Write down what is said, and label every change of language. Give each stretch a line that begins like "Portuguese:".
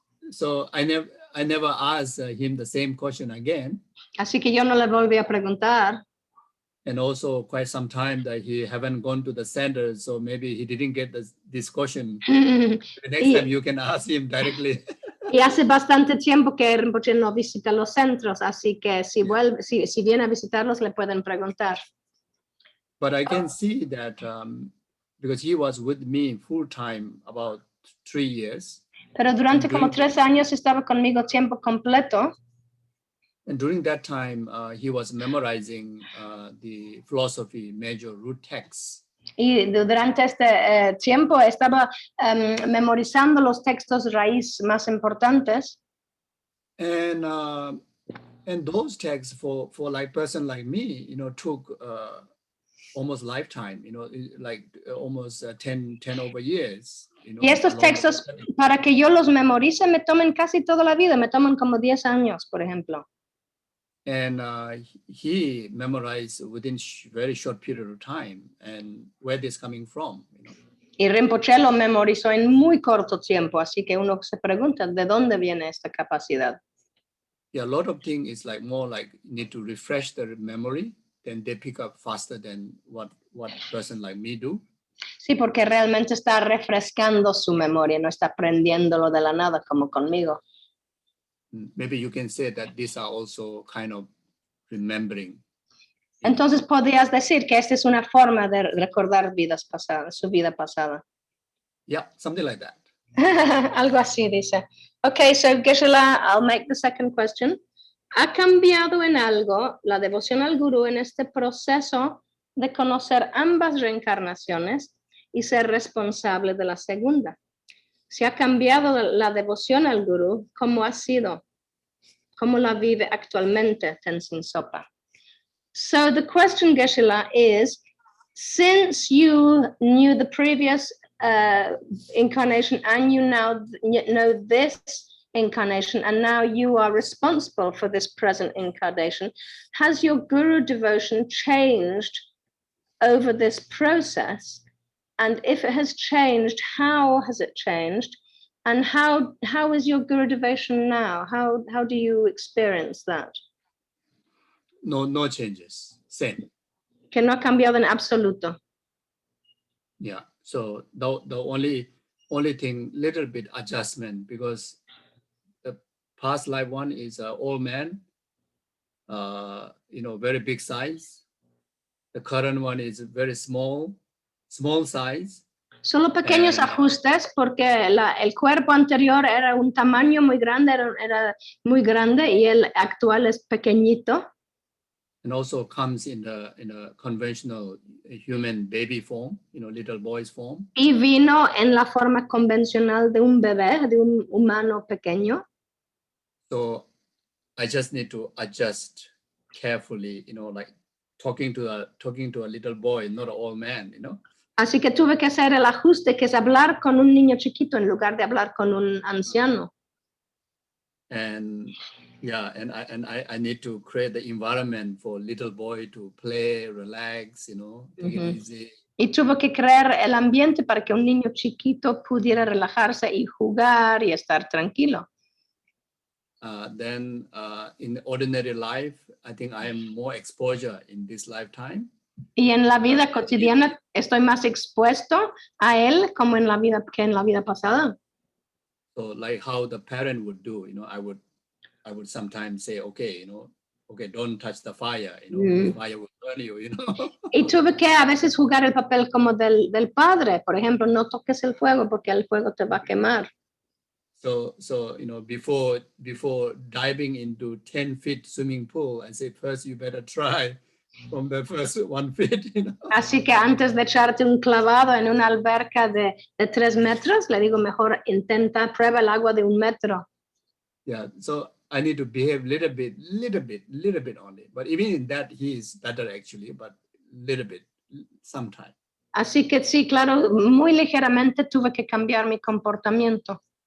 English: So I never asked him the same question again.
Spanish: Así que yo no le volví a preguntar.
English: And also quite some time that he haven't gone to the centers, so maybe he didn't get this question. The next time you can ask him directly.
Spanish: Y hace bastante tiempo que Rinpoche no visita los centros, así que si viene a visitarlos le pueden preguntar.
English: But I can see that because he was with me full time about 3 years.
Spanish: Pero durante como 3 años estaba conmigo tiempo completo.
English: And during that time, he was memorizing the philosophy major root texts.
Spanish: Y durante este tiempo estaba memorizando los textos raíz más importantes.
English: And those texts for like person like me, took almost lifetime, like almost 10 over years.
Spanish: Y estos textos, para que yo los memorice, me toman casi toda la vida, me toman como 10 años, por ejemplo.
English: And he memorized within very short period of time, and where this coming from,
Spanish: Y Rinpoche lo memorizó en muy corto tiempo, así que uno se pregunta, ¿de dónde viene esta capacidad?
English: Yeah, a lot of things is like more like need to refresh their memory, then they pick up faster than what person like me do.
Spanish: Sí, porque realmente está refrescando su memoria, no está aprendiéndolo de la nada como conmigo.
English: Maybe you can say that these are also kind of remembering.
Spanish: Entonces podrías decir que esta es una forma de recordar vidas pasadas, su vida pasada.
English: Yeah, something like that.
Spanish: Algo así dice.
English: Okay, so Geshe Lama, I'll make the second question.
Spanish: ¿Ha cambiado en algo la devoción al gurú en este proceso de conocer ambas reencarnaciones y ser responsable de la segunda? Si ha cambiado la devoción al gurú, ¿cómo ha sido? ¿Cómo la vive actualmente Tenzin Zopa?
English: So the question, Geshe Lama, is, since you knew the previous incarnation and you now know this incarnation and now you are responsible for this present incarnation, has your guru devotion changed over this process? And if it has changed, how has it changed? And how is your guru devotion now? How do you experience that? No changes, same.
Spanish: Que no ha cambiado en absoluto.
English: Yeah, so the only thing, little bit adjustment, because the past life one is an old man, very big size. The current one is very small size.
Spanish: Solo pequeños ajustes porque el cuerpo anterior era un tamaño muy grande, era muy grande y el actual es pequeñito.
English: And also comes in a conventional human baby form, little boy's form.
Spanish: Y vino en la forma convencional de un bebé, de un humano pequeño.
English: So I just need to adjust carefully, like talking to a little boy, not an old man,
Spanish: Así que tuve que hacer el ajuste, que es hablar con un niño chiquito en lugar de hablar con un anciano.
English: And yeah, and I need to create the environment for little boy to play, relax, take it easy.
Spanish: Y tuve que crear el ambiente para que un niño chiquito pudiera relajarse y jugar y estar tranquilo.
English: Then in ordinary life, I think I am more exposure in this lifetime.
Spanish: Y en la vida cotidiana estoy más expuesto a él como en la vida que en la vida pasada.
English: So like how the parent would do, I would sometimes say, okay, okay, don't touch the fire, the fire will burn you,
Spanish: Y tuve que a veces jugar el papel como del padre, por ejemplo, no toques el fuego porque el fuego te va a quemar.
English: So before diving into 10 feet swimming pool, I say first you better try from the first 1 feet,
Spanish: Así que antes de echarte un clavado en una alberca de 3 metros, le digo mejor intenta, prueba el agua de 1 metro.
English: Yeah, so I need to behave little bit only. But even in that, he is better actually, but little bit, sometime.
Spanish: Así que sí, claro, muy ligeramente tuve que cambiar mi comportamiento.